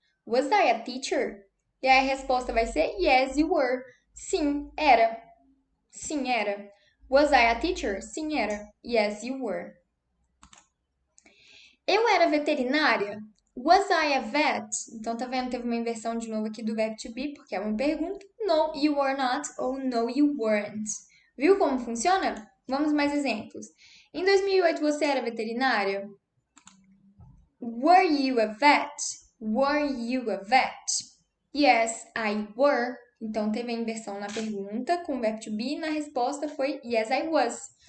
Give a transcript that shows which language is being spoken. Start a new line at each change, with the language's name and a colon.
English: Was I a teacher?
Portuguese: E aí a resposta vai ser,
English: yes, you were.
Portuguese: Sim, era. Sim, era.
English: Was I a teacher?
Portuguese: Sim, era.
English: Yes, you were.
Portuguese: Eu era veterinária?
English: Was I a vet?
Portuguese: Então, tá vendo? Teve uma inversão de novo aqui do verbo to be, porque é uma pergunta.
English: No, you were not ou no, you weren't.
Portuguese: Viu como funciona? Vamos mais exemplos. Em 2008, você era veterinária?
English: Were you a vet? Were you a vet? Yes, I were.
Portuguese: Então, teve a inversão na pergunta com o verbo to be e na resposta foi
English: yes, I was.